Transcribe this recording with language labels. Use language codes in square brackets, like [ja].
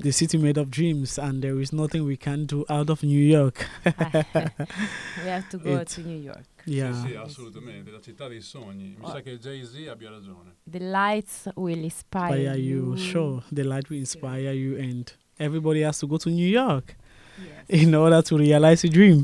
[en] The city made of dreams, and there is nothing we can do out of New York. We have to go to New York. Yeah. [it] Sì, sì, assolutamente, la città dei sogni. Mi sa che Jay-Z abbia ragione. [en] The lights will inspire you. You. Sure, the light will inspire you, and everybody has to go to New York. Yes. In order to realize a dream.